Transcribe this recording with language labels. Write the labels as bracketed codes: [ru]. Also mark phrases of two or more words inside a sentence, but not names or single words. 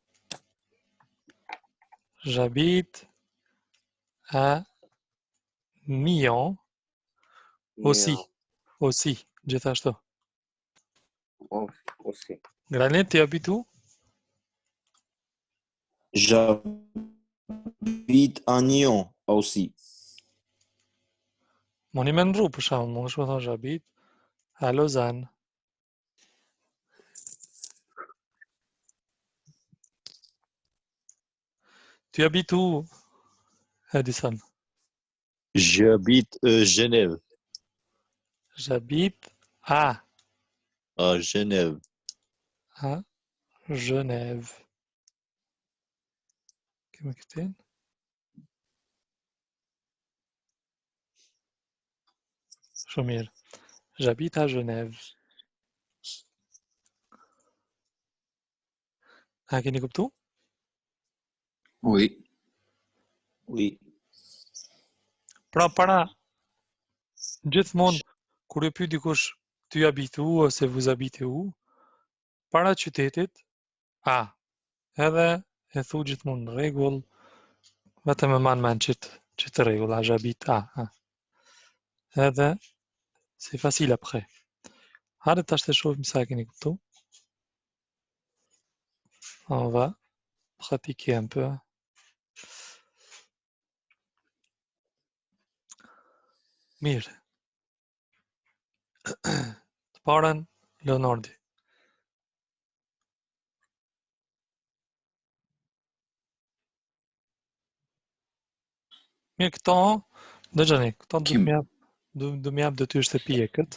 [fr] j'habite à Nyon, aussi, aussi, gjithashtu. Aussi. Granit, ty habit où? J'habite à Nyon aussi. [sq] Moni me ndru, për shembull, mund të thonë [fr] j'habite à Lausanne. Tu habites où, Edison? J'habite Genève. J'habite à Genève. Genève. [sq] Kemi këtin? Shumë mirë. [fr] J'habite à Genève. [sq] A keni kuptu? [fr] Oui. Oui. [sq] Pra para gjithmonë kur e pyet dikush [fr] ty habites où [sq] ose [fr] vous habitez où, [sq] para qytetit a. Edhe e thu gjithmonë në rregull, vetëm e man çit rregull, [fr] j'habite à. Edhe c'est facile après. [sq] Hajde tash të shohim sa e keni kuptu. [fr] On va pratiquer un peu. [sq] Mirë. Të parën, Leonardi. Mirë, këto, dëgjoni, këto do më jap detyrë shtëpie këtë.